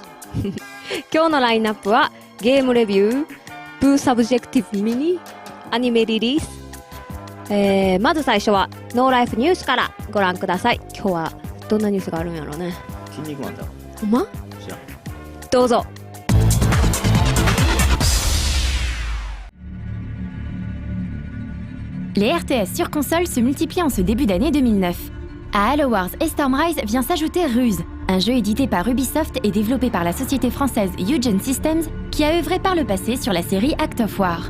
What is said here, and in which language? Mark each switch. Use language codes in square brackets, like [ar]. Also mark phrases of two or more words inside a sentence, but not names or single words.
[ja] 今日のラインナップはゲームレビュー、プーサブジェクティブミニ、アニメリリース、まず最初はノーライフニュースからご覧ください。今日はどんなニュースがあるんやろうね。筋肉マンだろ。ほんま？知らん。どうぞ。 [fr] Les RTS sur console se multiplient en ce début d'année 2009. À Halo Wars et Stormrise vient s'ajouter Ruse, un jeu édité par Ubisoft et développé par la société française Eugen Systems, qui a œuvré par le passé sur la série Act of War.